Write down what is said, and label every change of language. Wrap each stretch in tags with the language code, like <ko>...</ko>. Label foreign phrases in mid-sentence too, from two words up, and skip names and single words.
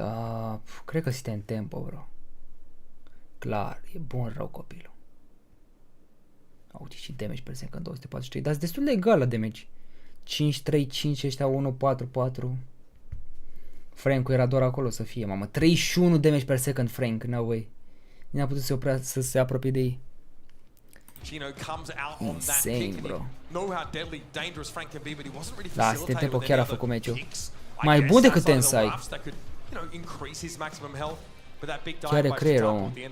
<ro>Cred că este în tempo, bro. Clar, e bun rău copilul. Uite și</ro> <en>damage per second</en> <ro>243, dar sunt destul de egal la damage. 5-3-5, ăștia 1-4-4. Frank era doar acolo să fie, mamă.</ro> <en>31 damage per second Frank, no way.</en> <ro>Nu a putut să se apropie de ei.</ro> <en>Insane, bro.</en> <ro>Da, este tempo chiar a făcut meciul. Mai bun decât Tensai. Chiar e creierul, mă.</ro>